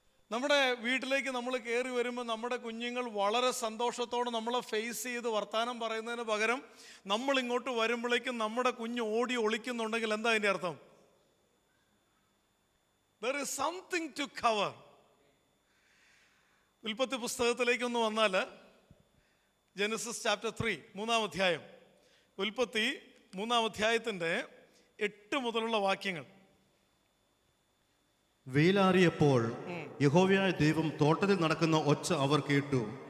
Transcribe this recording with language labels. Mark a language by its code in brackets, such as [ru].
[ml] നമ്മുടെ വീട്ടിലേക്ക് നമ്മൾ കയറി വരുമ്പോൾ നമ്മുടെ കുഞ്ഞുങ്ങൾ വളരെ സന്തോഷത്തോടെ നമ്മളെ ഫേസ് ചെയ്ത് വർത്തമാനം പറയുന്നതിന് പകരം നമ്മൾ ഇങ്ങോട്ട് വരുമ്പോഴേക്കും നമ്മുടെ കുഞ്ഞ് ഓടി ഒളിക്കുന്നുണ്ടെങ്കിൽ എന്താ അതിൻ്റെ അർത്ഥം? [en] There is something to cover. [ml] ഉൽപ്പത്തി പുസ്തകത്തിലേക്കൊന്ന് വന്നാൽ, [en] Genesis chapter 3 [ml] 3-ാം അധ്യായം, ഉൽപ്പത്തി 3-ാം അധ്യായത്തിൻ്റെ 8 മുതലുള്ള വാക്യങ്ങൾ. വെയിലാറിയപ്പോൾ യഹോവയായ ദൈവം തോട്ടത്തിൽ നടക്കുന്ന ഒച്ച അവർ കേട്ടു.